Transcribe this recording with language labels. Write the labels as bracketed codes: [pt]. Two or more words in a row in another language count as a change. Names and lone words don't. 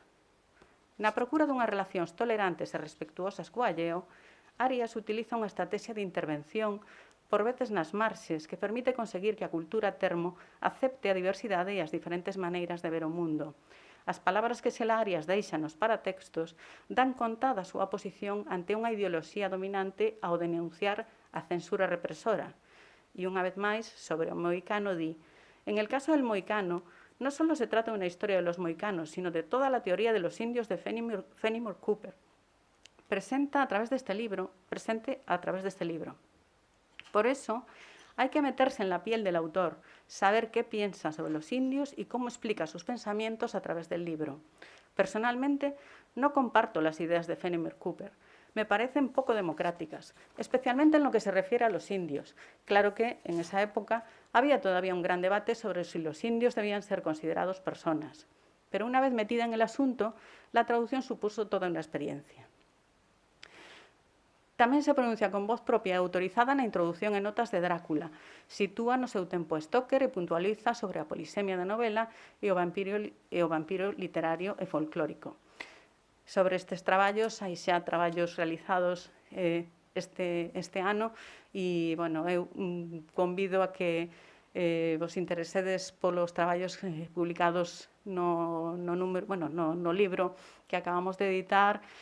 [gl] Na procura dunhas relacións tolerantes e respectuosas co alleo, Arias utiliza unha estrategia de intervención por veces nas marxes que permite conseguir que a cultura termo acepte a diversidade e as diferentes maneiras de ver o mundo. As palabras que Xela Arias deixa nos paratextos dan conta da súa posición ante unha ideoloxía dominante ao denunciar a censura represora. E unha vez máis, sobre o moicano di: [es] en el caso del moicano, no solo se trata de una historia de los moicanos, sino de toda la teoría de los indios de Fenimore Cooper, presente a través de este libro. Por eso, hay que meterse en la piel del autor, saber qué piensa sobre los indios y cómo explica sus pensamientos a través del libro. Personalmente, no comparto las ideas de Fenimore Cooper. Me parecen poco democráticas, especialmente en lo que se refiere a los indios. Claro que en esa época había todavía un gran debate sobre si los indios debían ser considerados personas. Pero una vez metida en el asunto, la traducción supuso toda una experiencia. [gl] Tamén se pronuncia con voz propia e autorizada na introducción e notas de Drácula. Sitúa no seu tempo Stoker e puntualiza sobre a polisemia da novela e o vampiro literario e folclórico. Sobre estes traballos, hai xa traballos realizados este ano e, bueno, eu convido a que vos interesedes polos traballos publicados no libro que acabamos de editar,